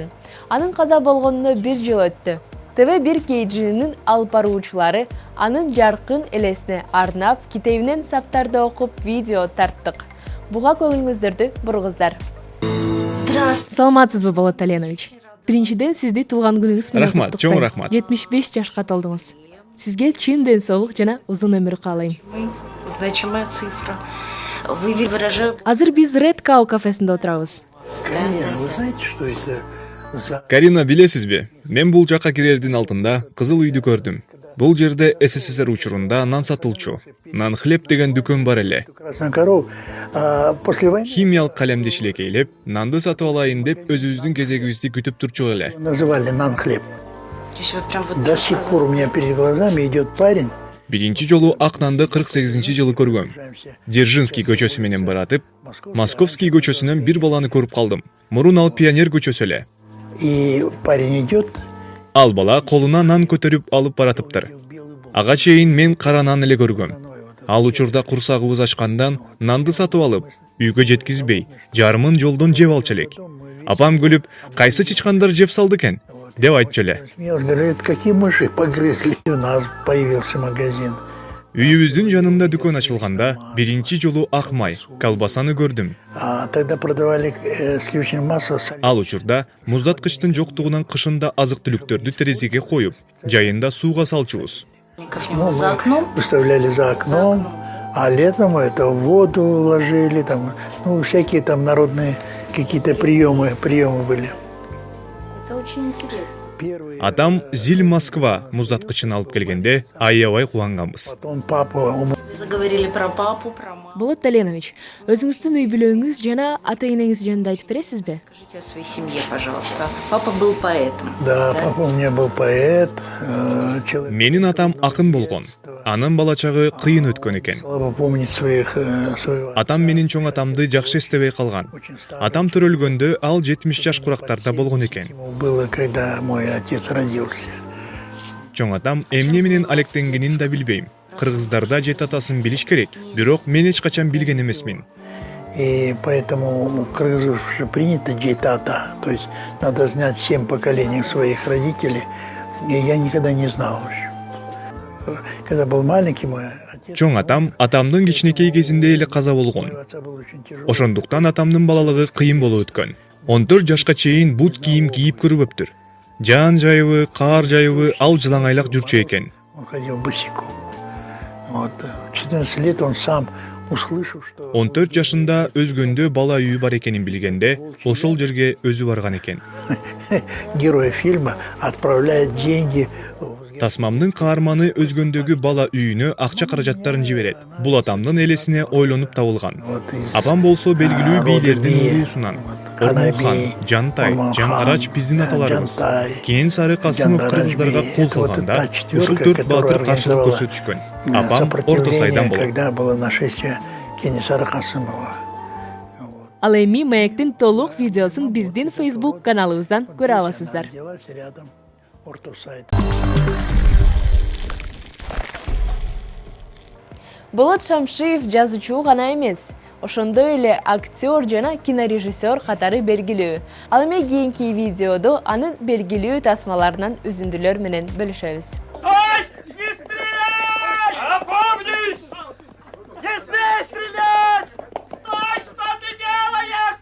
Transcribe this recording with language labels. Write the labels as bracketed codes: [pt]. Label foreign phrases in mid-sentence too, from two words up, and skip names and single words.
[ky] Анын каза болгонуна 1 жыл өттү. ТВ1 KG'нин алып баруучулары анын жаркын элесине арнап, китебинен саптарды окуп видео тарттык. Буга көңүлүңүздөрдү бургуздар. Саламатсызбы, Болот Таленович? Биринчиден сизди туулган күнүңүз менен Рахмат, чоң рахмат. 75 жашка толдуңуз. Сизге чын ден соолук жана узун өмүр каалайм. [ru] Значимая цифра. Вы выражаете... [ky] Азыр биз Red Cow кафесинде отурабыз. [ru] Вы знаете, что это за... [ky] Карина, билесизби? Мен бул жакка кирердин алдында кызыл үйдү көрдүм. Бул жерде СССР учурунда нан сатылчу. Нан хлеб деген дүкөн бар эле. [ru] Красная корова. После войны [ky] Химиялык калемди шилекейлеп, нанды сатып алайын деп өзүбүздүн кезегибизди күтүп турчу эле. [ru] называли нан хлеб. То есть вы прям вот... До сих пор у меня перед глазами идет парень. [ky] Биринчи жолу ак нанды 48-жылы көргөм. Дзержинский көчөсү менен баратып, Московский көчөсүнөн бир баланы көрүп калдым. Мурун ал Пионер көчөсү эле. [ru] И парень идет. [ky] Ал бала колуна нан көтөрүп алып баратыптыр. Ага чейин мен кара нан эле көргөм. Ал учурда курсагыбыз ачкандан нанды сатып алып, үйгө жеткизбей, жарымын жолдон жеп алчу элек. Апам күлүп, кайсы чычкандар жеп салды экен деп айтчу эле. [ru] Смеялся, говорит, какие мыши погрызли. У нас появился магазин. [ky] Үйүбүздүн жанында дүкөн ачылганда биринчи жолу ак май, колбасаны көрдүм. [ru] А тогда продавали сливочное масло. [ky] Ал учурда муздаткычтын жоктугунан кышында азык-түлүктөрдү терезеге коюп, жайында сууга салчубуз. [ru] За окном? Выставляли за окном. А летом это в воду ложили, там, ну, всякие там народные какие-то приемы были. Это очень интересно. Первый, [ky] Атам Зил Москва муздаткычын алып келгенде аябай кубанганбыз. [ru] потом папа Вы заговорили про папу, про маму. [ky] Болот Таленович, өзүңүздүн үй бүлөңүз жана ата энеңиз жөнүндө айтып бересизби? [ru] Скажите о своей семье, пожалуйста. Папа был поэтом. Да, папа у меня был поэт, человек, [ky] Менин атам акын болгон. Анын бала чагы кыйын өткөн экен. [ru] слабо помнит своего. [ky] Атам менин чоң атамды жакшы эстебей калган. Атам төрөлгөндө ал 70 жаш курактарда болгон экен. [ru] Ему было, когда мой отец родился. [ky] Чоң атам эмне менен алектенгенин да билбейм. Кыргыздарда жет атасын билиш керек, бирок мен эч качан билген эмесмин. [ru] И поэтому у кыргызов же принято джейтата, то есть надо знать 7 поколений своих родителей. И я никогда не знал. Когда был маленький, мой отец [ky] Чоң атам атамдын кичинекей кезинде эле каза болгон. Ошондуктан атамдын балалыгы кыйын болуп өткөн. 14 жашка чейин бут кийим кийип көрбөптүр. Жаан жайыбы, каар жайыбы ал жылаңайлак жүрчү экен. [ru] Он ходил босиком. Вот. В 14 лет он сам услышал, что... [ky] 14 жашында өзгөндө бала үйү бар экенин билгенде, ошол жерге өзү барган экен. [ru] Герой фильма отправляет деньги... [ky] Тасмамдын каарманы өзгөндөгү бала үйүнө акча каражаттарын жиберет. Бул атамдын элесине ойлонуп табылган. Апам болсо белгилүү бийлердин улуусунан. Ормонхан, Жантай, Жаңарач биздин аталарыбыз. Кийин Сары Касымов кыргыздарга кол салганда, ушул 4 баатыр каршылык көрсөтүшкөн. Апам орто сайдан болот. [ru] Когда было нашествие Кенесары Касымова. [ky] Ал эми маектин толук видеосун биздин Facebook каналыбыздан көрө аласыздар. [ru] Рядом Ортосайд. [ky] Болот Шамшиев жазуучу гана эмес, ошондой эле актер жана кинорежиссер катары белгилүү. Ал эми кийинки видеодо анын белгилүү тасмаларынан үзүндүлөр менен бөлүшөбүз. [ru] Не стрелять! Опомнись! Не смей стрелять! Стой, что ты делаешь?